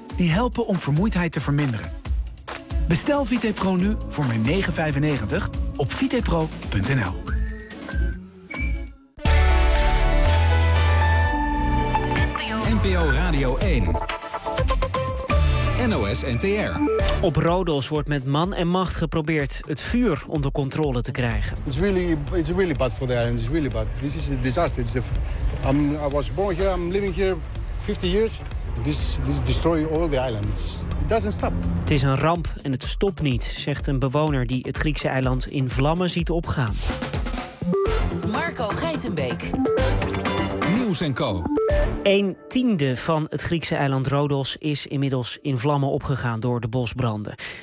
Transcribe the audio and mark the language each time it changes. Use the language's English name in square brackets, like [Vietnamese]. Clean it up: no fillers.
[Dutch] die helpen om vermoeidheid te verminderen. Bestel VitaPro nu voor maar €9,95 op vitapro.nl. NPO Radio 1. NOS NTR. Op Rodos wordt met man en macht geprobeerd het vuur onder controle te krijgen. [English] It's really bad for the island. It's really bad. This is a disaster. I was born here. I'm living here 50 years. This destroys all the islands. It doesn't stop. [Dutch] Het is een ramp en het stopt niet, zegt een bewoner die het Griekse eiland in vlammen ziet opgaan. Marco Geitenbeek. Nieuws en Co. 1/10 van het Griekse eiland Rodos is inmiddels in vlammen opgegaan door de bosbranden.